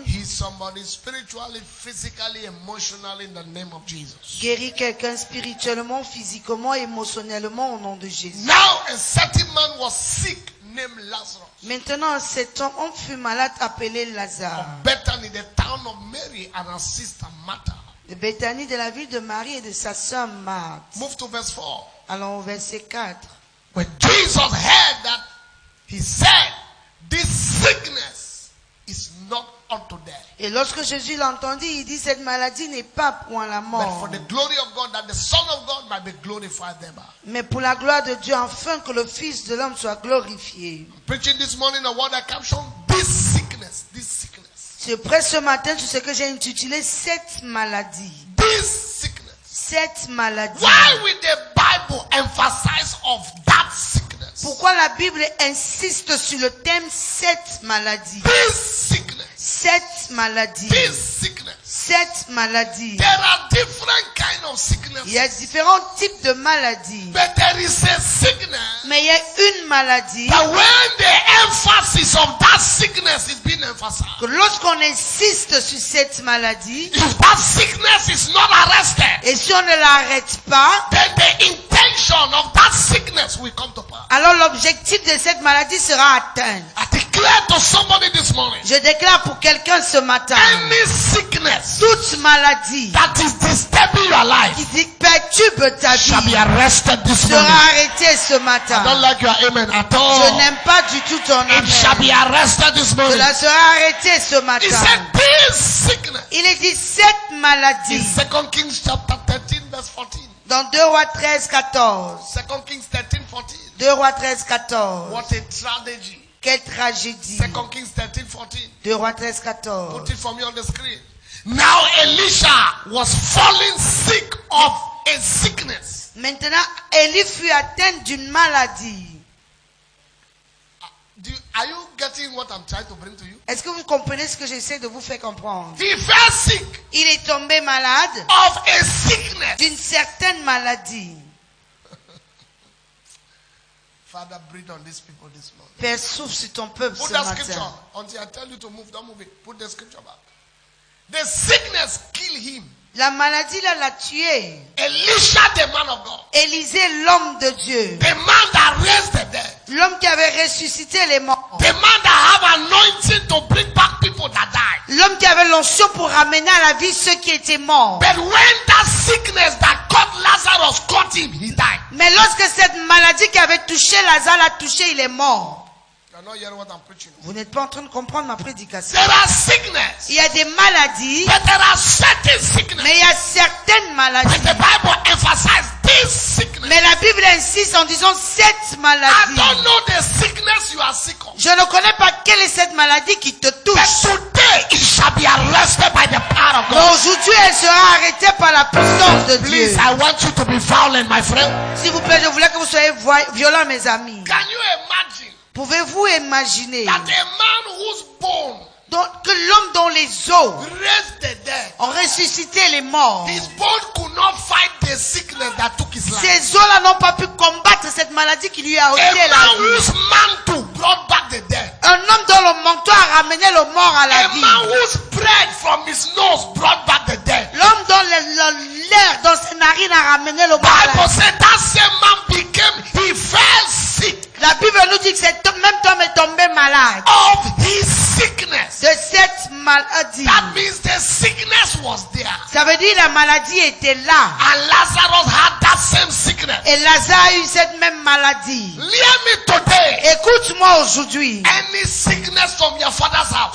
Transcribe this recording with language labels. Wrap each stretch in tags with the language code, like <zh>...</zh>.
<en>Heal somebody spiritually, physically, emotionally in the name of Jesus.</en> <fr>Guéris quelqu'un spirituellement, physiquement, émotionnellement au nom de Jésus.</fr> <en>Now a certain man was sick named Lazarus</en> <fr>Maintenant, cet homme fut malade appelé Lazare,</fr> <en>of Bethany, the town of Mary and her sister Martha.</en> <fr>de Béthanie, de la ville de Marie et de sa sœur Marthe.</fr> <en>Move to verse 4.</en> <fr>Allons au verset 4.</fr> <en>When Jesus heard that, he said, this sickness is not unto death,</en> <fr>Et lorsque Jésus l'entendit, il dit, cette maladie n'est pas pour la</fr> <en>but</en> <fr>mort,</fr> <en>for the glory of God, that the Son of God might be glorified thereby.</en> <fr>mais pour la gloire de Dieu, afin que le Fils de l'homme soit glorifié.</fr> <en>Preaching this morning a word I captioned, this sickness, this sickness,</en> <fr>Je prêche ce matin sur ce que j'ai intitulé cette maladie.</fr> <en>this sickness.</en> <fr>Cette maladie.</fr> <en>Why would the Bible emphasize of that sickness?</en> <fr>Pourquoi la Bible insiste sur le thème 7 maladies?</fr> <en>This sickness.</en> <fr>7 maladies.</fr> <en>This sickness.</en> <fr>7 maladies.</fr> <en>There are different kind of sickness.</en> <fr>Il y a différents types de maladies.</fr> <en>But there is a sickness.</en> <fr>Mais il y a une maladie</fr> <en>That when the emphasis of that sickness is being emphasized,</en> <fr>que lorsqu'on insiste sur cette maladie,</fr> <en>if that sickness is not arrested,</en> <fr>et si on ne l'arrête pas,</fr> <en>then the intention of that sickness will come to pass.</en> <fr>alors l'objectif de cette maladie sera atteint.</fr> <en>I declare to somebody this morning,</en> <fr>Je déclare pour quelqu'un ce matin,</fr> <en>any sickness</en> <fr>toute maladie</fr> <en>that is disturbing your life</en> <fr>qui perturbe ta</fr> <en>shall be</en> <fr>vie</fr> <en>arrested this</en> <fr>sera</fr> <en>morning.</en> <fr>arrêtée ce</fr> <en>I don't</en> <fr>matin.</fr> <en>like your amen at</en> <fr>Je</fr> <en>all.</en> <fr>n'aime pas du tout ton</fr> <en>It shall be</en> <fr>amen.</fr> <en>arrested this morning.</en> <fr>Cela sera arrêté ce</fr> <en>He</en> <fr>matin.</fr> <en>said this sickness</en> <fr>Il est dit cette</fr> <en>in</en> <fr>maladie</fr> <en>2 Kings chapter 13 verse 14.</en> <fr>dans 2 Rois 13, 14.</fr> <en>2 Kings 13, 14.</en> <fr>2 Rois 13, 14.</fr> <en>What a tragedy.</en> <fr>Quelle tragédie.</fr> <en>2 Kings 13, 14.</en> <fr>2 Rois 13, 14.</fr> <en>Put it for me on the screen. Now Elisha was falling sick of a sickness.</en> <fr>Maintenant, Élie fut atteint d'une maladie.</fr> <en>Are you getting what I'm trying to bring to you?</en> <fr>Est-ce que vous comprenez ce que j'essaie de vous faire comprendre?</fr> <en>He fell sick</en> <fr>Il est tombé malade</fr> <en>of a sickness.</en> <fr>d'une certaine maladie.</fr> <en>Father, breathe on these people this morning.</en> <fr>Père, souffle sur ton peuple</fr> <en>Put</en> <fr>ce</fr> <en>that</en> <fr>matin.</fr> <en>scripture until I tell you to move. Don't move it. Put the scripture back. The sickness killed him.</en> <fr>La maladie là l'a tué.</fr> <en>Elisha, the man of God.</en> <fr>Élisée, l'homme de Dieu.</fr> <en>The man that raised the dead.</en> <fr>L'homme qui avait ressuscité les morts.</fr> <en>The man that have anointing to bring back people that died.</en> <fr>L'homme qui avait l'onction pour ramener à la vie ceux qui étaient morts.</fr> <en>But when that sickness that caught Lazarus caught him, he died.</en> <fr>Mais lorsque cette maladie qui avait touché Lazare l'a touché, il est mort.</fr> <en>You are not hearing what I'm preaching.</en> <fr>Vous n'êtes pas en train de comprendre ma prédication.</fr> <en>There are sickness.</en> <fr>Il y a des maladies,</fr> <en>But there are certain sickness.</en> <fr>mais il y a certaines</fr> <en>And</en> <fr>maladies.</fr> <en>the Bible emphasizes this sickness.</en> <fr>Mais la Bible insiste en disant cette</fr> <en>I</en> <fr>maladie.</fr> <en>don't know the sickness you are sick of.</en> <fr>Je ne connais pas quelle est cette maladie qui te</fr> <en>But</en> <fr>touche.</fr> <en>today it shall be arrested by the power of</en> <fr>Mais</fr> <en>God.</en> <fr>aujourd'hui, elle sera arrêtée par la puissance de</fr> <en>Please,</en> <fr>Dieu.</fr> <en>I want you to be violent, my friend.</en> <fr>S'il vous plaît, je voulais que vous soyez violents, mes amis.</fr> <en>Can you imagine</en> <fr>Pouvez-vous imaginer</fr> <en>that a man whose bone</en> <fr>que l'homme dont les os</fr> <en>raised the dead,</en> <fr>ont ressuscité les morts,</fr> <en>his bone could not fight the sickness that took his life?</en> <fr>ces os-là n'ont pas pu combattre cette maladie qui lui a</fr> <en>A</en> <fr>ôté</fr> <en>man</en> <fr>la vie.</fr> <en>whose mantle brought back the dead.</en> <fr>Un homme dont le manteau a ramené le mort à la</fr> <en>A</en> <fr>vie.</fr> <en>man whose breath from his nose brought back the dead.</en> <fr>L'homme dont l'air dans ses narines a ramené le mort à la</fr> <en>Bible</en> <fr>vie.</fr> <en>said that same man he fell sick</en> <fr>La Bible nous dit que cet homme, même homme est tombé malade</fr> <en>of his sickness.</en> <fr>de cette maladie.</fr> <en>That means the sickness was there.</en> <fr>Ça veut dire la maladie était là.</fr> <en>And Lazarus had that same sickness.</en> <fr>Et Lazare a eu cette même maladie.</fr> <en>Hear me today.</en> <fr>Écoute-moi aujourd'hui.</fr> <en>Any sickness from your father's house,</en>